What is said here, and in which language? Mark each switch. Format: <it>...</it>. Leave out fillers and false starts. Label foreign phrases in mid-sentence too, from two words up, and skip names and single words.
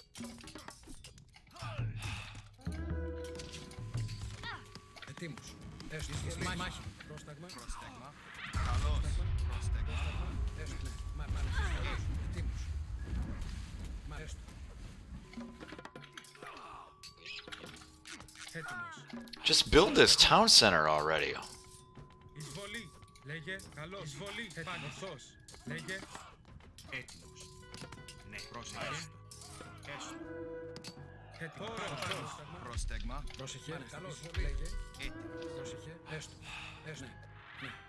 <el>Ετοίμος. Έστω. Μάχη. Πρόσταγμα. Πρόσταγμα. Καλώς. Πρόσταγμα. Έστω. Ναι. Μάλιστα. Καλώς. Ετοίμος. Έστω. Έτοιμος.</el> <en>Just build this town center already.</en> <el>Εισβολή. Λέγε. Καλώς. Εισβολή. Ορθώς. Λέγε. Έτοιμος. Ναι, πρόσεχε. Έστω. Έτοιμος. Πρόσταγμα. Πρόσεχε. Καλώς. Λέγε. Έτοιμος. Πρόσεχε. Έστω. Έστω. Ναι.</el>